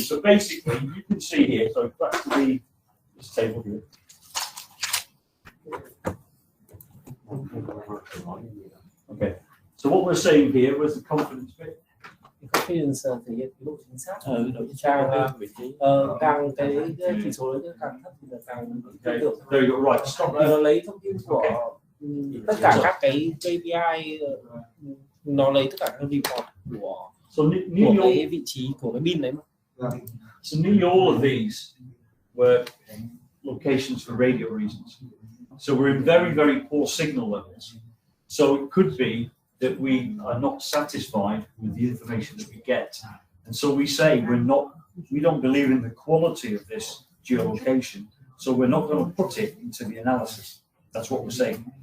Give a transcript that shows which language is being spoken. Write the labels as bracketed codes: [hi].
[en] So basically, you can see here. So back to this table here. Okay. So what we're saying here was the confidence bit. [vi] Confidence thể hiện cái độ chính xác độ chính xác càng cái chỉ số đấy càng thấp thì là càng tin tưởng. [en] There you go. Right. Stop [vi] Thì [en] there. [vi] nó lấy thông tin của tất cả các cái KPI, nó lấy tất cả các report của cái vị trí của cái bin đấy mà. [en] So nearly all of these were locations for radio reasons. So we're in very, very poor signal levels. So it could be that we are not satisfied with the information that we get. And so we say we don't believe in the quality of this geolocation, so we're not going to put it into the analysis. That's what we're saying.